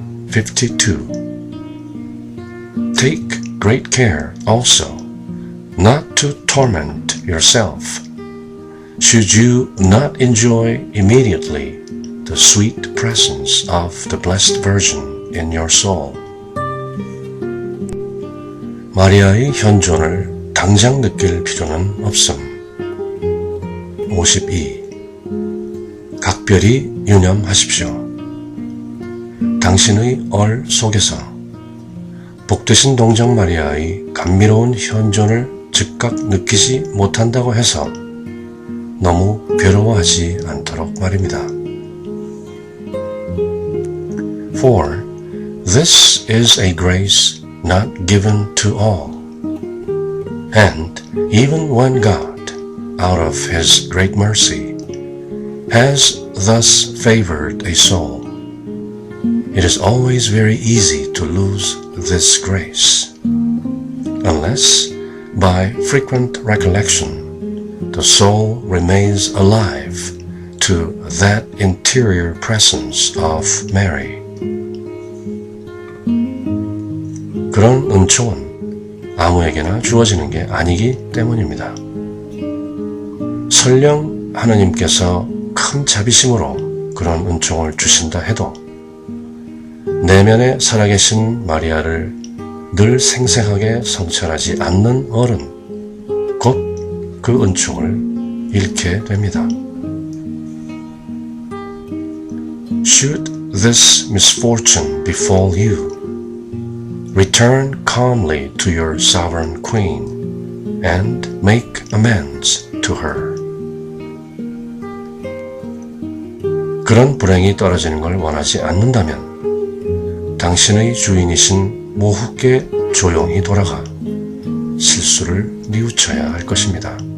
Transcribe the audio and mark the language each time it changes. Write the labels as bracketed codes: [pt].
[en] 52. Take great care also not to torment yourself, should you not enjoy immediately the sweet presence of the Blessed Virgin in your soul. [ko] 마리아의 현존을 당장 느낄 필요는 없음. 52. 각별히 유념하십시오. 당신의 얼 속에서 복되신 동정 마리아의 감미로운 현존을 즉각 느끼지 못한다고 해서 너무 괴로워하지 않도록 말입니다. [en] For this is a grace not given to all, and even when God, out of his great mercy, has thus favored a soul, it is always very easy to lose this grace, unless by frequent recollection the soul remains alive to that interior presence of Mary. [ko] 그런 은총은 아무에게나 주어지는 게 아니기 때문입니다. 설령 하느님께서 큰 자비심으로 그런 은총을 주신다 해도 내면에 살아계신 마리아를 늘 생생하게 성찰하지 않는 어른, 곧 그 은총을 잃게 됩니다. [en] Should this misfortune befall you, return calmly to your sovereign queen and make amends to her. [ko] 그런 불행이 떨어지는 걸 원하지 않는다면 당신의 주인이신 모후께 조용히 돌아가 실수를 뉘우쳐야 할 것입니다.